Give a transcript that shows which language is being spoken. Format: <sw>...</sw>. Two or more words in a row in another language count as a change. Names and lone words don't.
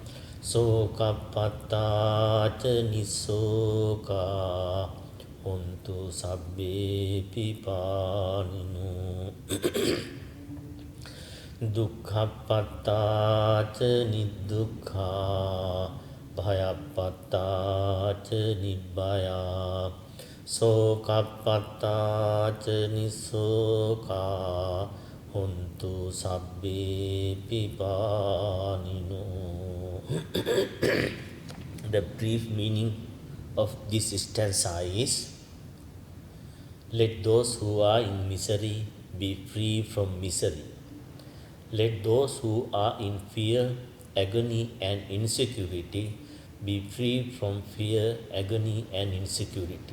<pi>සෝකප්පත්තාච නිසෝකා හොන්තු සබ්බේ පිපානිනෝ දුක්ඛප්පත්තාච නිදුක්ඛා භයප්පත්තාච නිබ්බයා සෝකප්පත්තාච නිසෝකා හොන්තු සබ්බේ පිපානිනෝ.</pi> <en>The brief meaning of this stanza is: let those who are in misery be free from misery. Let those who are in fear, agony and insecurity be free from fear, agony and insecurity.</en>